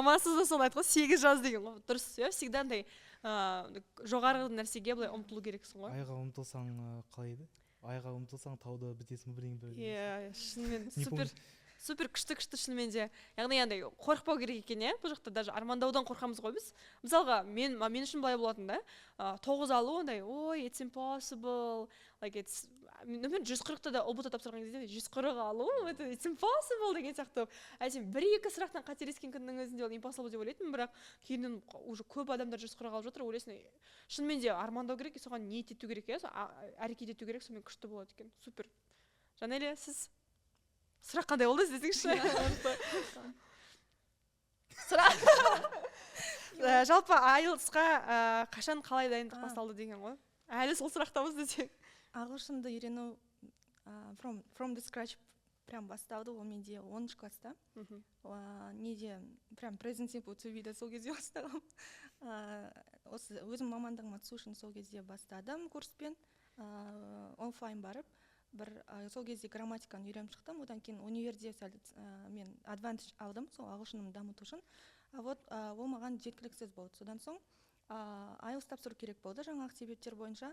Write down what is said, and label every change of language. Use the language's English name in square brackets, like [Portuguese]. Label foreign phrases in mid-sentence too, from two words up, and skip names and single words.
[Kazakh] Мамасы да соны айтқан 8 жаз деген ғой. Дұрыс, иә, всегда андай жоғарғы нәрсеге былай ұмтылу керексің ғой. Айға ұмтылсаң қалай еді? Айға ұмтылсаң тауда бітесің бірдеңе. Иә, шынымен супер күшті шынымен де. Яғни андай қорықпау керек екен, иә? Бұл жақта даже армандаудан қорқамыз ғой біз. Мысалға, мен үшін былай болатын да. 9 алу андай, ой, [English] it's impossible. Like it's [Kazakh] 140-та да ұбт тапсырған кезде 140 алу, [English] it's impossible [Kazakh] деген сияқты. Сен 1-2 сұрақтан қателескен күннің өзінде ол impossible деп ойлайтынмын, бірақ кейіннен уже көп адамдар 140 алып жатыр, ойлайсың. Шынымен де армандау керек, соған ниет ету керек, иә? Әрекет ету керек, сонымен күшті болады екен. Супер. Жанелия, сіз сұрақ қандай болды десеңізші? Жалпы IELTS-қа қашан қалай дайындық басталды деген ғой? Әлі сол сұрақтамыз десең. Ағылшынды үйрену [English] from the scratch [Kazakh] прям басталды, ол менде 10 класста. Неде прям [English] present simple to be [Kazakh] да сол кезде бастағам. Осы өзім мамандығыма түсу үшін сол кезде бастадым курспен, офлайн барып. Бір сол кезде грамматиканы үйреніп шықтым, одан кейін универде мен advantage алдым, сол ағылшынымды дамыту үшін. Вот ол маған жеткіліксіз болды. Содан соң IELTS тапсыру керек болды жаңағы себептер бойынша.